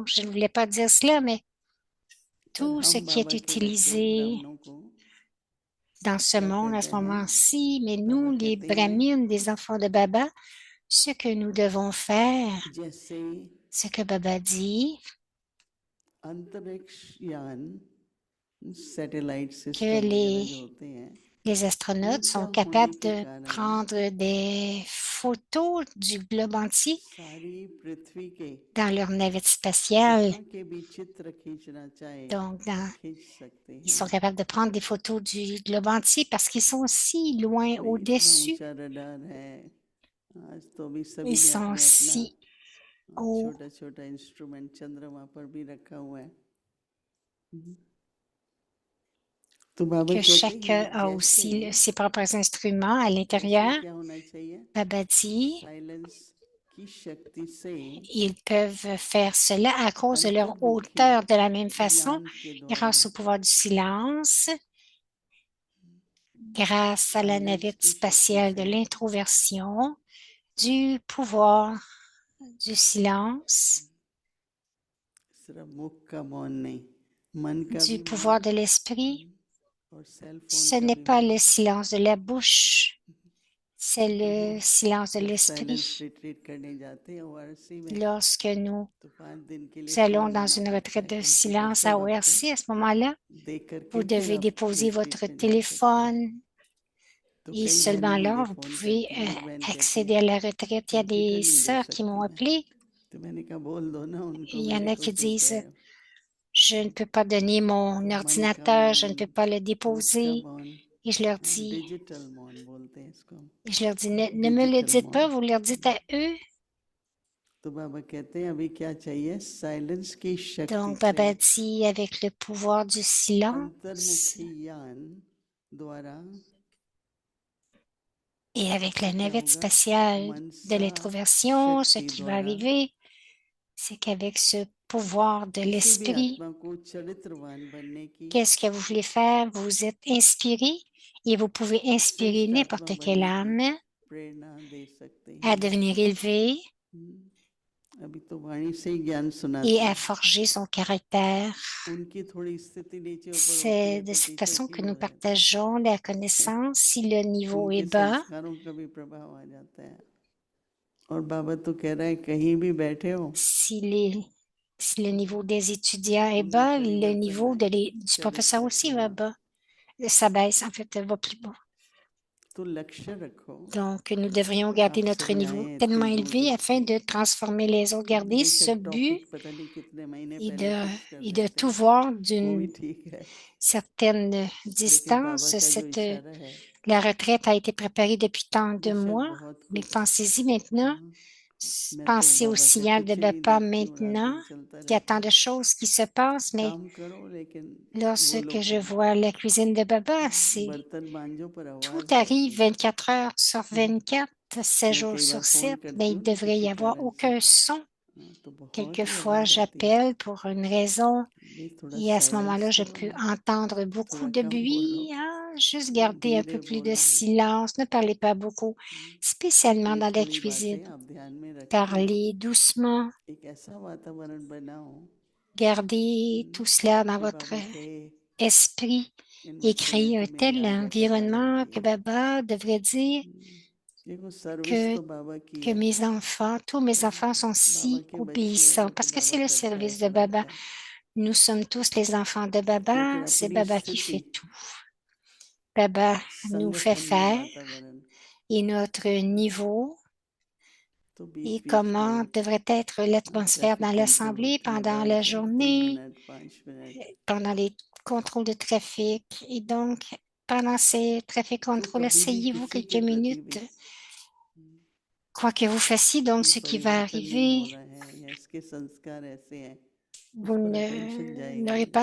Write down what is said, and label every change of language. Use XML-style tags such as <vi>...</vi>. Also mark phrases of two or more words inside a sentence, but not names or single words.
<fr>Je ne voulais pas dire cela, mais tout ce qui est utilisé dans ce monde à ce moment-ci, mais nous, les brahmines, des enfants de Baba, ce que nous devons faire, ce que Baba dit, que Les astronautes</fr> <hi>ऊर्जा</hi> <fr>sont</fr> <hi>होने</hi> <fr>capables</fr> <hi>के</hi> <fr>de</fr> <hi>कारण</hi> <fr>prendre des photos du globe entier</fr> <hi>सारी पृथ्वी के</hi> <fr>dans leur navette spatiale.</fr> <hi>जहाँ के भी चित्र खींचना चाहे</hi> <fr>Donc,</fr> <hi>खींच सकते</hi> <fr>ils sont</fr> <hi>हैं।</hi> <fr>capables de prendre des photos du globe entier parce qu'ils sont si loin</fr> <hi>अरे इतना</hi> <fr>au-dessus.</fr> <hi>ऊंचा रडार है, आज तो अभी सभी</hi> <fr>Ils</fr> <hi>ने</hi> <fr>sont</fr> <hi>अपने अपना</hi> <fr>si haut</fr> <hi>छोटा छोटा इंस्ट्रूमेंट चंद्रमा पर भी रखा हुआ है। तो बाबा</hi> <fr>que</fr> <hi>कहते</hi> <fr>chacun</fr> <hi>हैं</hi> <fr>a</fr> <hi>जैसे</hi> <fr>aussi ses propres instruments à</fr> <hi>कैसे</hi> <fr>l'intérieur.</fr> <hi>क्या होना चाहिए,</hi> <fr>Baba dit,</fr> <hi>साइलेंस की शक्ति से</hi> <fr>ils peuvent faire cela à cause de leur</fr> <hi>अंतर्मुखी</hi> <fr>hauteur de la même façon,</fr> <hi>यान के द्वारा</hi> <fr>grâce au pouvoir du silence, grâce à la</fr> <hi>साइलेंस</hi> <fr>navette</fr> <hi>की शक्ति</hi> <fr>spatiale de</fr> <hi>से</hi> <fr>l'introversion, du pouvoir du silence,</fr> <hi>सिर्फ मुख का मौन नहीं, मन का</hi> <fr>du</fr> <hi>भी मौन</hi> <fr>pouvoir de l'esprit.</fr> <hi>और</hi> <en>cell phone</en> <fr>Ce</fr> <hi>का</hi> <fr>n'est</fr> <hi>भी</hi> <fr>pas</fr> <hi>मौन।</hi> <fr>le silence de la bouche, c'est le silence de</fr> <hi>जब साइलेंस</hi> <fr>l'esprit.</fr> <hi>रिट्रीट करने जाते हैं ओआरसी में,</hi> <fr>Lorsque nous</fr> <hi>तो 5 दिन के लिए</hi> <fr>allons</fr> <hi>फोन</hi> <fr>dans</fr> <hi>मना</hi> <fr>une</fr> <hi>करता</hi> <fr>retraite</fr> <hi>है,</hi> <fr>de</fr> <hi>कंप्यूटर</hi> <fr>silence à</fr> <hi>सब आपको</hi> <fr>ORC, à ce moment-là,</fr> <hi>देख करके</hi> <fr>vous</fr> <hi>फिर</hi> <fr>devez</fr> <hi>आप</hi> <fr>déposer votre</fr> <hi>रिट्रीट में जा सकते हैं।</hi> <fr>téléphone</fr> <hi>तो</hi> <fr>et</fr> <hi>कई बहनें</hi> <fr>seulement là,</fr> <hi>मुझे</hi> <fr>vous</fr> <hi>फोन</hi> <fr>pouvez</fr> <hi>करती हैं, एक बहन कहती</hi> <fr>accéder</fr> <hi>है</hi> <fr>à la retraite. Il y a</fr> <hi>कंप्यूटर</hi> <fr>des</fr> <hi>नहीं देख</hi> <fr>sœurs qui</fr> <hi>सकती</hi> <fr>m'ont</fr> <hi>मैं,</hi> <fr>appelé.</fr> <hi>तो मैंने कहा बोल दो ना उनको</hi> <fr>Il y en</fr> <hi>मेरे</hi> <fr>a</fr> <hi>को</hi> <fr>qui</fr> <hi>क्यों कह</hi> <fr>disent,</fr> <hi>रहे हो।</hi> <fr>je ne peux pas donner</fr> <hi>तो</hi> <fr>mon</fr> <hi>मन का</hi> <fr>ordinateur, je</fr> <hi>मौन,</hi> <fr>ne peux pas le</fr> <hi>मुख का</hi> <fr>déposer.</fr> <hi>मौन,</hi> <fr>Et</fr> <hi>डिजिटल मौन बोलते हैं इसको,</hi> <fr>je leur dis, ne me le</fr> <hi>डिजिटल</hi> <fr>dites</fr> <hi>मौन।</hi> <fr>pas, vous leur dites à eux.</fr> <hi>तो बाबा कहते हैं अभी क्या चाहिए, साइलेंस की शक्ति</hi> <fr>Donc,</fr> <hi>से</hi> <fr>Baba dit, avec le pouvoir du silence</fr> <hi>अंतर्मुखी यान द्वारा</hi> <fr>et avec la</fr> <hi>क्या</hi> <fr>navette</fr> <hi>होगा,</hi> <fr>spatiale de</fr> <hi>मनसा</hi> <fr>l'introversion, ce</fr> <hi>शक्ति</hi> <fr>qui va</fr> <hi>द्वारा</hi> <fr>arriver, c'est qu'avec ce pouvoir de</fr> <hi>किसी भी</hi> <fr>l'esprit,</fr> <hi>आत्मा को चरित्रवान बनने की,</hi> <fr>qu'est-ce que vous voulez faire? Vous êtes inspiré et vous pouvez inspirer</fr> <hi>श्रेष्ठ आत्मा</hi> <fr>n'importe quelle</fr> <hi>बनने की</hi> <fr>âme</fr> <hi>प्रेरणा दे सकते</hi> <fr>à</fr> <hi>हैं।</hi> <fr>devenir élevée</fr> <hi>अभी तो वाणी से ही ज्ञान</hi> <fr>et</fr> <hi>सुनाते</hi> <fr>à</fr> <hi>हैं,</hi> <fr>forger son caractère.</fr> <hi>उनकी थोड़ी स्थिति नीचे ऊपर होती</hi> <fr>C'est</fr> <hi>है</hi> <fr>de</fr> <hi>तो</hi> <fr>cette</fr> <hi>टीचर</hi> <fr>façon que</fr> <hi>ठीक हो</hi> <fr>nous</fr> <hi>रहता है,</hi> <fr>partageons la connaissance. Si le niveau est</fr> <hi>उनके</hi> <fr>bas,</fr> <hi>संस्कारों का भी प्रभाव आ जाता है। और बाबा तो कह रहा है कहीं भी बैठे हो,</hi> <fr>si, si le niveau des étudiants est</fr> <hi>उनमें</hi> <fr>bas, le</fr> <hi>परिवर्तन</hi> <fr>niveau</fr> <hi>आए,</hi> <fr>du professeur</fr> <hi>चरित्र</hi> <fr>aussi va</fr> <hi>हाँ,</hi> <fr>bas. Ça baisse, en fait, va plus bas.</fr> <hi>तो लक्ष्य रखो,</hi> <fr>Donc, nous devrions garder</fr> <hi>आप</hi> <fr>notre</fr> <hi>सभी</hi> <fr>niveau</fr> <hi>आए</hi> <fr>tellement</fr> <hi>इतनी दूर</hi> <fr>élevé</fr> <hi>दूर</hi> <fr>afin</fr> <hi>से,</hi> <fr>de transformer les autres. Garder ce</fr> <hi>बेशक</hi> <fr>but</fr> <hi>टॉपिक पता नहीं कितने महीने</hi> <fr>et</fr> <hi>पहले फिक्स कर</hi> <fr>et de</fr> <hi>देते</hi> <fr>tout</fr> <hi>हैं,</hi> <fr>voir</fr> <hi>वो भी</hi> <fr>d'une</fr> <hi>ठीक है,</hi> <fr>certaine</fr> <hi>लेकिन बाबा</hi> <fr>distance.</fr> <hi>का जो इशारा है</hi> <fr>La retraite a été préparée depuis tant de</fr> <hi>बेशक</hi> <fr>mois,</fr> <hi>बहुत</hi> <fr>mais</fr> <hi>कुछ,</hi> <fr>pensez-y maintenant.</fr> <hi>हाँ, मैं तो</hi> <fr>Pensez au</fr> <hi>बाबा का</hi> <fr>signal de</fr> <hi>कुछ ही नहीं</hi> <fr>Bapa</fr> <hi>देखती हूँ, रात</hi> <fr>maintenant.</fr> <hi>दिन चलता</hi> <fr>Il y a</fr> <hi>रहता</hi> <fr>tant</fr> <hi>है,</hi> <fr>de choses qui se passent, mais</fr> <hi>काम करो लेकिन</hi> <fr>lorsque</fr> <hi>बोलो</hi> <fr>je</fr> <hi>कम,</hi> <fr>vois la cuisine de Baba, c'est</fr> <hi>बर्तन मांजो पर</hi> <fr>tout</fr> <hi>आवाज मत</hi> <fr>arrive</fr> <hi>दो।</hi> <fr>24 heures sur 24, 7</fr> <hi>मैं</hi> <fr>jours</fr> <hi>कई बार</hi> <fr>sur</fr> <hi>फोन</hi> <fr>7, mais</fr> <hi>करती</hi> <fr>il</fr> <hi>हूँ ना</hi> <fr>devrait y</fr> <hi>किसी</hi> <fr>avoir</fr> <hi>कारण से,</hi> <fr>aucun son.</fr> <hi>तो बहुत ही</hi> <fr>Quelquefois,</fr> <hi>आवाज आती है,</hi> <fr>j'appelle pour une raison</fr> <hi>भाई थोड़ा</hi> <fr>et à ce moment-là,</fr> <hi>साइलेंस</hi> <fr>je</fr> <hi>करो</hi> <fr>peux</fr> <hi>ना,</hi> <fr>entendre beaucoup</fr> <hi>थोड़ा</hi> <fr>de</fr> <hi>कम बोलो,</hi> <fr>bruit. Ah, juste garder un peu</fr> <hi>धीरे</hi> <fr>plus de</fr> <hi>बोलो,</hi> <fr>silence, ne parlez pas beaucoup, spécialement</fr> <hi>ये</hi> <fr>dans la</fr> <hi>थोड़ी</hi> <fr>cuisine.</fr> <hi>बातें आप ध्यान में रख के</hi> <fr>Parlez doucement,</fr> <hi>एक ऐसा वातावरण बनाओ</hi> <fr>gardez tout cela dans</fr> <hi>कि</hi> <fr>votre</fr> <hi>बाबा कहे</hi> <fr>esprit</fr> <hi>इन</hi> <fr>et</fr> <hi>बच्चों ने</hi> <fr>créez un</fr> <hi>तो मेरी</hi> <fr>tel</fr> <hi>आज्ञा का पालन</hi> <fr>environnement que</fr> <hi>किया।</hi> <fr>Baba devrait dire</fr> <hi>देखो सर्विस</hi> <fr>que,</fr> <hi>तो बाबा की</hi> <fr>que</fr> <hi>है,</hi> <fr>mes enfants, tous mes enfants sont</fr> <hi>बाबा</hi> <fr>si</fr> <hi>के बच्चे हैं,</hi> <fr>obéissants</fr> <hi>वो तो</hi> <fr>parce que</fr> <hi>बाबा</hi> <fr>c'est le</fr> <hi>करता है</hi> <fr>service de</fr> <hi>ऐसा</hi> <fr>Baba.</fr> <hi>लगता है,</hi> <fr>Nous sommes tous les enfants de Baba,</fr> <hi>लेकिन</hi> <fr>c'est</fr> <hi>अपनी</hi> <fr>Baba qui</fr> <hi>स्थिति</hi> <fr>fait tout. Baba nous fait</fr> <hi>संगठन</hi> <fr>faire</fr> <hi>वातावरण</hi> <fr>et notre niveau</fr> <hi>तो</hi> <fr>et</fr> <hi>बीच बीच</hi> <fr>comment</fr> <hi>में</hi> <fr>devrait être l'atmosphère dans</fr> <en>traffic control</en> <fr>l'Assemblée</fr> <hi>होती है,</hi> <fr>pendant</fr> <hi>गाड़ी</hi> <fr>la</fr> <hi>चलती,</hi> <fr>journée,</fr> <hi>मिनट 5 मिनट,</hi> <fr>pendant les contrôles de trafic. Et donc, pendant ces trafic</fr> <hi>तो</hi> <fr>contrôles,</fr> <hi>कभी भी</hi> <fr>asseyez-vous</fr> <hi>किसी</hi> <fr>quelques</fr> <hi>के प्रति</hi> <fr>minutes,</fr> <hi>भी</hi> <fr>quoi que vous fassiez. Donc,</fr> <hi>ये</hi> <fr>ce qui va</fr> <hi>परिवर्तन नहीं हो</hi> <fr>arriver,</fr> <hi>रहा है या इसके संस्कार ऐसे हैं, उस</hi> <fr>vous</fr> <hi>पर अटेंशन</hi> <fr>n'aurez</fr> <hi>जाएगी,</hi>